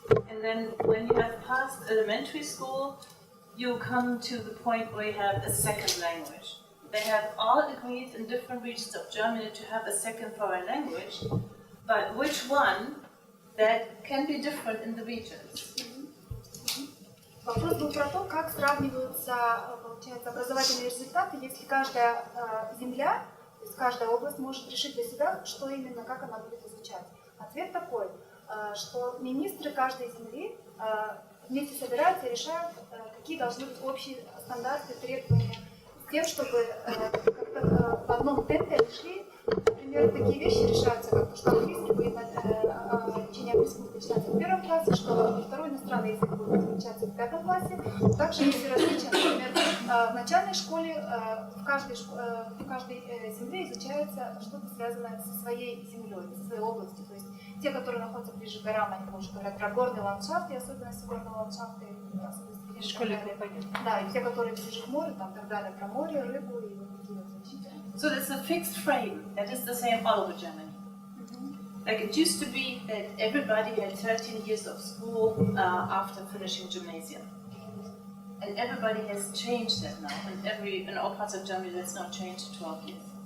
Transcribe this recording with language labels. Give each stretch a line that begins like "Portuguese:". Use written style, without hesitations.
English: And then when you have passed elementary school, you come to the point where you have a second language. They have all agreed in different regions of Germany to have a second foreign language, but which one, that can be different in the regions.
Russian: Вопрос был про то, как сравниваются, получается, образовательные результаты, если каждая земля, то есть каждая область может решить для себя, что именно, как она будет изучать. Ответ такой, что министры каждой земли вместе собираются и решают, какие должны быть общие стандарты, требования, с тем, чтобы как-то в одном темпе шли. Например, такие вещи решаются, как что английский будет учение английского начинаться в первом классе, что второй иностранный язык будет изучаться в пятом классе. Также есть различия, например, в начальной школе в каждой земле изучается что-то связанное со своей землей, со своей областью. То есть те, которые находятся ближе к горам, они больше говорят про горный ландшафт и особенности горного ландшафта. В школе понятно. Да, и те, которые ближе к морю, там так далее, про море, рыбу и вот такие вот вещи.
English: So there's a fixed frame that is the same all over Germany. Like it used to be that everybody had 13 years of school after finishing gymnasium. And everybody has changed that now. And in all parts of Germany that's now changed to 12 years.